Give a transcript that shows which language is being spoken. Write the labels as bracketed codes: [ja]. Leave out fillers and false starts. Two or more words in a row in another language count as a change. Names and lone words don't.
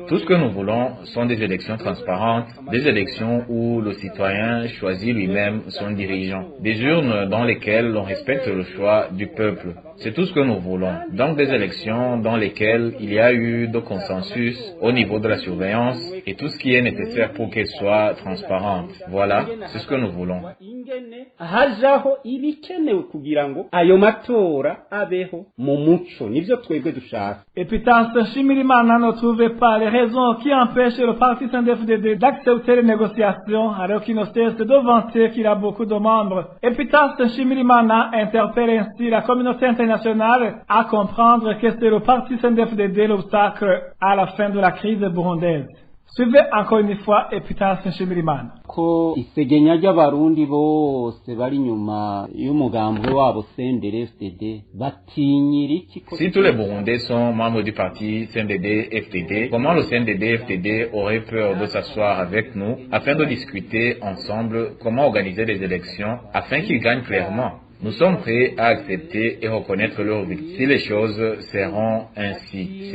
[fr] Tout ce que nous voulons sont des élections transparentes, des élections où le citoyen choisit lui-même son dirigeant, des urnes dans lesquelles l'on respecte le choix du peuple. C'est tout ce que nous voulons. Donc des élections dans lesquelles il y a eu de consensus au niveau de la surveillance et tout ce qui est nécessaire pour qu'elles soient transparentes. Voilà, c'est ce que nous voulons. [rn] Hajaho ibikenewe kugira ngo ayo matora abeho mu muco nivyo twebwe dushaka. [fr] Epitas Nshimirimana ne trouvait pas les raisons qui empêchent le parti CNDD-FDD d'accepter les négociations alors qu'il ne cesse de vanter qu'il a beaucoup de membres. Epitas Nshimirimana interpelle ainsi la communauté internationale à comprendre que c'est le parti CNDD-FDD l'obstacle à la fin de la crise burundaise. Suivez encore une fois Epitas Nshimirimana. [rn] Ko isegenya ry'abarundi bose bari nyuma y'umugambwe wabo CNDD-FDD batinyira iki? [fr] Si tous les Burundais sont membres du parti CNDD-FDD, comment le CNDD-FDD aurait peur de s'asseoir avec nous afin de discuter ensemble comment organiser les élections afin qu'ils gagnent clairement? Nous sommes prêts à accepter et reconnaître leurs victimes si les choses seront ainsi.